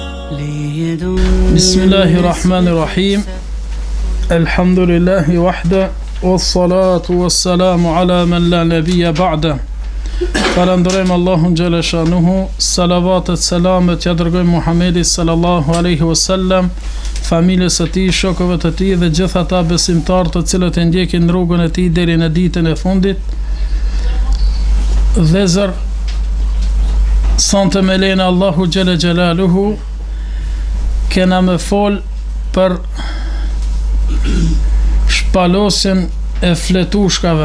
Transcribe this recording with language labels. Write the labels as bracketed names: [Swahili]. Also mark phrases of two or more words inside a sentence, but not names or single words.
[Arabic] بسم الله الرحمن الرحيم. الحمد لله وحده، والصلاة والسلام على من لا نبي بعده. [Albanian] Falenderojmë Allahun [Arabic] جل شأنه, [Albanian] salavatet, selamet ja dërgojmë Muhamedit [Arabic] صلى الله عليه وسلم, [Albanian] familjes së tij, shokëve të tij dhe gjithë ata besimtarë të cilët e ndjekin rrugën e tij deri në ditën e fundit. Dhezër, sonte me lejnë Allahu [Arabic] جل جلاله [Albanian] kena me fol për shpalosjen e fletushkave.